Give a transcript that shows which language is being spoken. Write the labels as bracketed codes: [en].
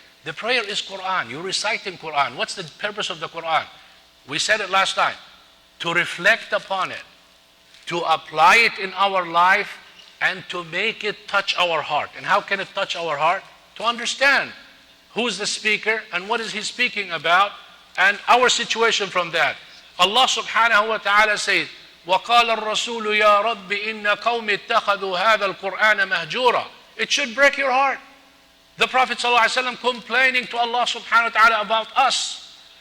[en] The prayer is Quran. You're reciting Quran. What's the purpose of the Quran? We said it last time. To reflect upon it, to apply it in our life, and to make it touch our heart. And how can it touch our heart? To understand who's the speaker and what is he speaking about, and our situation from that. Allah subhanahu wa ta'ala says, [ar] وَقَالَ الرَّسُولُ يَا رَبِّ إِنَّ قَوْمِ اتَّخَذُوا هَذَا الْقُرْآنَ مَهْجُورًا. [en] It should break your heart. The Prophet ﷺ complaining to Allah subhanahu wa ta'ala about us.